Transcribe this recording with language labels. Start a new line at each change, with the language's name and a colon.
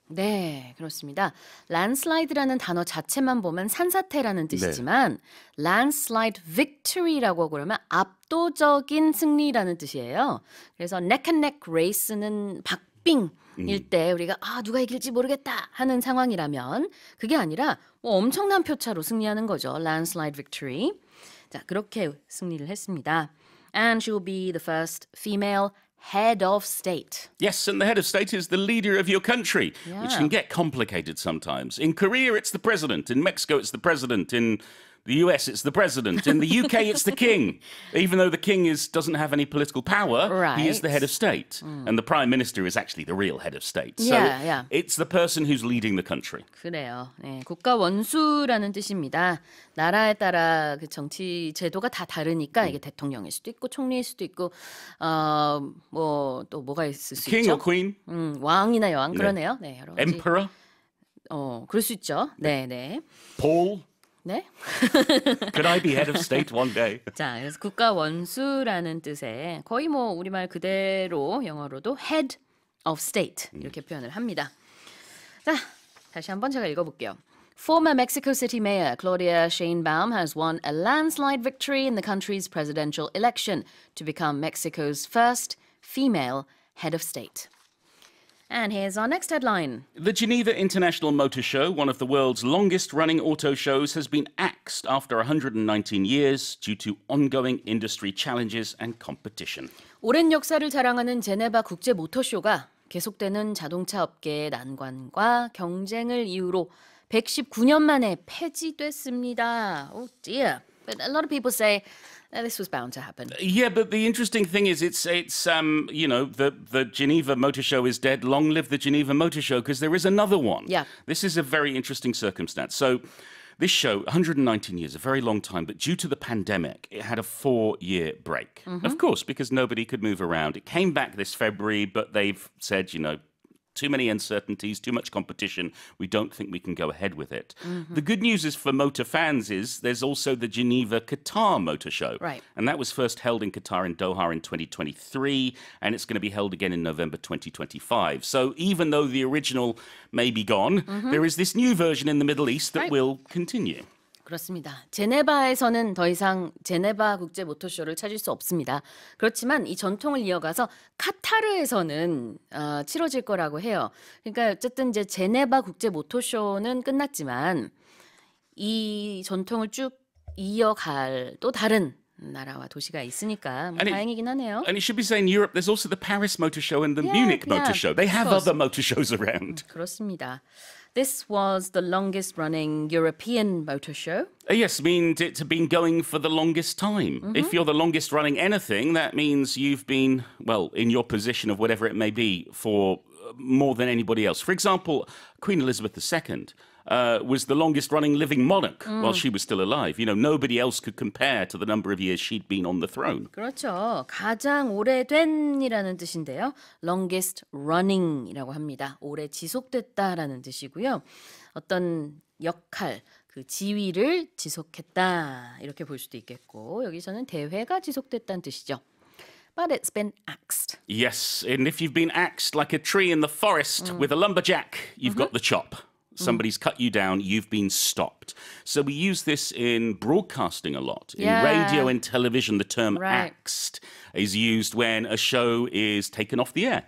Korean: 네, 그렇습니다. landslide라는 단어 자체만 보면 산사태라는 뜻이지만 landslide victory라고 그러면 압도적인 승리라는 뜻이에요. 그래서 neck and neck race는 박빙 일 때 우리가 누가 이길지 모르겠다 하는 상황이라면 그게 아니라 뭐 엄청난 표차로 승리하는 거죠.
English: Landslide victory.
Korean: 자, 그렇게 승리를 했습니다.
English: And she will be the first female head of state. Yes, and the head of state is the leader of your country, which can get complicated sometimes. In Korea, it's the president. In Mexico, it's the president. In the US, it's the president. In the UK, it's the king. Even though the king doesn't have any political power, he is the head of state. And the prime minister is actually the real head of state. So it's the person who's leading the country.
Korean: 그래요. 네, 국가 원수라는 뜻입니다. 나라에 따라 그 정치 제도가 다 다르니까 이게 대통령일 수도 있고 총리일 수도 있고 뭐 또 뭐가 있을 수
English: King
Korean: 있죠?
English: or queen?
Korean: 왕이나 여왕 그러네요. 네, 여러 가지.
English: Emperor?
Korean: 그럴 수 있죠. 네, 네.
English: Paul?
Korean: 네.
English: Could I be head of state one day?
Korean: 자, 그래서 국가 원수라는 뜻의 거의 뭐 우리말 그대로 영어로도 head of state 이렇게 표현을 합니다. 자, 다시 한번 제가 읽어볼게요.
English: Former Mexico City Mayor Claudia Sheinbaum has won a landslide victory in the country's presidential election to become Mexico's first female head of state. And here's our next headline. The Geneva International Motor Show, one of the world's longest-running auto shows, has been axed after 119 years due to ongoing industry challenges and competition.
Korean: 오랜 역사를 자랑하는 제네바 국제 모터쇼가 계속되는 자동차 업계의 난관과 경쟁을 이유로 119년 만에 폐지됐습니다.
English: Oh dear. But a lot of people say this was bound to happen. Yeah, but the interesting thing is it's you know, the Geneva Motor Show is dead. Long live the Geneva Motor Show, because there is another one. Yeah. This is a very interesting circumstance. So this show, 119 years, a very long time, but due to the pandemic, it had a 4-year break. Of course, because nobody could move around. It came back this February, but they've said, you know, too many uncertainties, too much competition. We don't think we can go ahead with it. The good news is for motor fans is there's also the Geneva Qatar Motor Show. Right. And that was first held in Qatar in Doha in 2023, and it's going to be held again in November 2025. So even though the original may be gone, there is this new version in the Middle East that will continue.
Korean: 그렇습니다. 제네바에서는 더 이상 제네바 국제 모터쇼를 찾을 수 없습니다. 그렇지만 이 전통을 이어가서 카타르에서는 치러질 거라고 해요. 그러니까 어쨌든 이제 제네바 국제 모터쇼는 끝났지만 이 전통을 쭉 이어갈 또 다른 나라와 도시가 있으니까 뭐 다행이긴 하네요.
English: And it should be saying Europe, there's also the Paris Motor Show and the Munich Motor Show. They have other motor shows around.
Korean: 그렇습니다.
English: This was the longest running European motor show. Yes, means it's been going for the longest time. If you're the longest running anything, that means you've been, well, in your position of whatever it may be for more than anybody else. For example, Queen Elizabeth II was the longest running living monarch while she was still alive. You know, nobody else could compare to the number of years she'd been on the throne.
Korean: 그렇죠. 가장 오래된이라는 뜻인데요. longest running이라고 합니다. 오래 지속됐다라는 뜻이고요. 어떤 역할, 그 지위를 지속했다 이렇게 볼 수도 있겠고 여기서는 대회가 지속됐다는 뜻이죠.
English: But it's been axed. Yes, and if you've been axed like a tree in the forest with a lumberjack, you've got the chop. Somebody's cut you down, you've been stopped. So we use this in broadcasting a lot. In radio and television, the term axed is used when a show is taken off the air.